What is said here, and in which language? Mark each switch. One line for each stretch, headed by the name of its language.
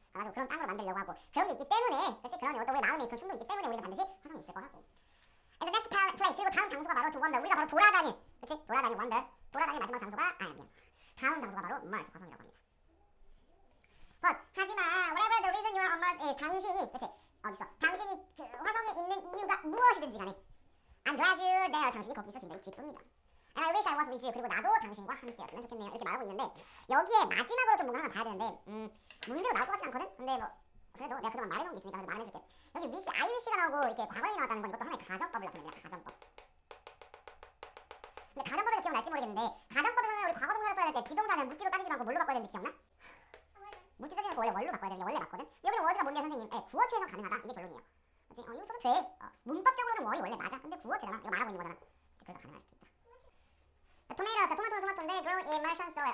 Korean: 가가지고 그런 땅으로 만들려고 하고 그런 게 있기 때문에 그렇지? 그런 어떤 우리 마음에 그런 충동이 있기 때문에 우리는 반드시 화성에 있을 거라고.
English: And the next place
Korean: 그리고 다음 장소가 바로
English: to wonder.
Korean: 우리가 바로 돌아다닐 그렇지? 돌아다닐 wonder. 돌아다닐 마지막 장소가 다음 장소가 바로 Mars 화성이라고 합니다.
English: But 하지만 whatever the reason you're on Mars is
Korean: 당신이 그치 어딨어? 당신이 그 화성에 있는 이유가 무엇이든지 간에
English: I'm glad you're there.
Korean: 당신이 거기 있어 굉장히 기쁩니다.
English: And I wish I was with you.
Korean: 그리고 나도 당신과 함께였으면 좋겠네요. 이렇게 말하고 있는데 여기에 마지막으로 좀 뭔가 하나 봐야 되는데 문제로 나올 것 같진 않거든? 근데 뭐 그래도 내가 그동안 말해놓은 게 있으니까 그래도 말해줄게. 여기 wish, I wish가 나오고 이렇게 과거형이 나왔다는 건 이것도 하나의 가정법을 나타냅니다. 가정법. 근데 가정법에서 기억날지 모르겠는데 가정법에서는 우리 과거 동사를 써야 될 때 비동사는 묻지도 따지지 않고 뭘로 바꿔야 되는지 기억나? 묻지도 따지지 않고 원래 뭘로 바꿔야 되는데 원래 맞거든? 여기는 word가 뭔데 선생님? 구어체에서 가능하다. 이게 결론이에요. 그치? 이거 써도 돼. 문법적으로는 월이 원래 맞아. 근데 구어체잖아. 이거 말하고 있는 거잖아. 그래서 가능할 수도 있다. 토마토인데
English: grow in Martian soil.